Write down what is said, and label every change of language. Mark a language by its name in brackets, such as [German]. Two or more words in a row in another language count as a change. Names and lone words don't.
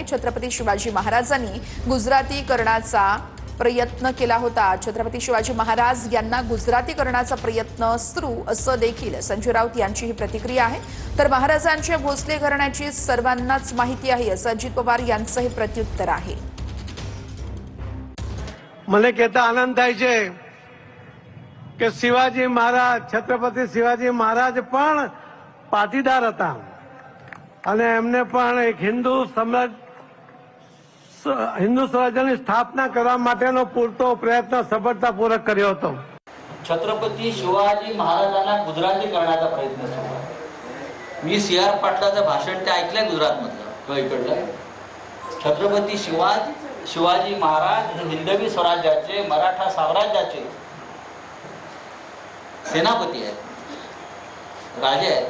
[Marathi] छत्रपती शिवाजी महाराजांनी गुजरातीकरणाचा प्रयत्न केला होता। छत्रपती शिवाजी महाराज यांना गुजरातीकरणाचा प्रयत्न सुरू असं देखील संजय राऊत यांची ही प्रतिक्रिया आहे। तर महाराजांच्या भोसले घराण्याची सर्वांनाच माहिती आहे असं अजित पवार यांचं हे प्रत्युत्तर आहे। [Gujarati] મને કહેતા આનંદ થાય છે કે શિવાજી મહારાજ છત્રપતિ શિવાજી મહારાજ પણ પાટીદાર હતા અને એમને પણ એક હિન્દુ સ્વરાજ્યની સ્થાપના કરવા માટેનો પૂરતો પ્રયત્ન સફળતાપૂર્વક કર્યો હતો। [Marathi] छत्रपती शिवाजी महाराजांना गुजरातीकरणाचा प्रयत्न सुरू आहे। मी CR पाटलाचं भाषण ते ऐकलंय गुजरातमधलं इकडलं। छत्रपती शिवाजी महाराज हिंदवी स्वराज्याचे मराठा साम्राज्याचे सेनापती आहेत, राजे आहेत।